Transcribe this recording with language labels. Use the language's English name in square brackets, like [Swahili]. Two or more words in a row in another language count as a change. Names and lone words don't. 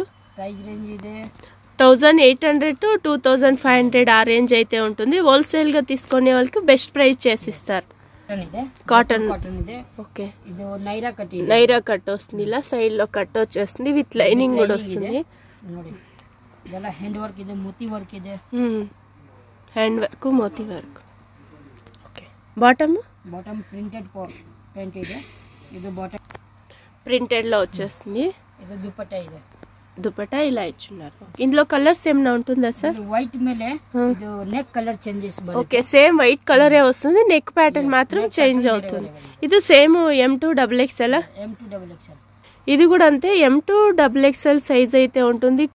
[English] price range [Kannada] ಇದೆ [Telugu] 1800 to 2500 ఆ రేంజ్ అయితే ఉంటుంది. హోల్సేల్ గా తీసుకునే వాళ్ళకి [English] best price [Telugu] చేసిస్తారు. [Kannada] కాటన్ ಇದೆ. [Telugu] ఓకే [Kannada] ಇದು [Telugu] నైరా కట్ వస్తుంది. ఇలా సైడ్ లో కట్ వచ్చేస్తుంది. [English] with lining [Telugu] కూడా వస్తుంది. [Kannada] ನೋಡಿ ಇದೆಲ್ಲ [English] hand work [Kannada] ಇದೆ. మోతి వర్క్ ಇದೆ. [English] hand work [Telugu] మోతి వర్క్. ఓకే బాటమ్ [English] printed pant [Kannada] ಇದೆ. ಇದು బాటమ్ [Telugu] ప్రింటెడ్ లో వచ్చేస్తుంది. [Kannada] ಇದು దుపట్టా ಇದೆ. [Telugu] దుపట్టా ఇలా ఇచ్చున్నారు. ఇందులో కలర్స్ ఏమైనా ఉంటుందా సార్? [Kannada] వైట్ ಮೇಲೆ ಇದು [English] neck colour changes [Kannada] బರುತ್ತೆ. [Telugu] ఓకే [English] same white [Telugu] కలరే వస్తుంది. [English] neck pattern [Telugu] మాత్రం చేంజ్ అవుతుంది. ఇది సేమ్ M2 XXL. ఇది కూడా అంతే M2 XXL సైజ్ అయితే ఉంటుంది.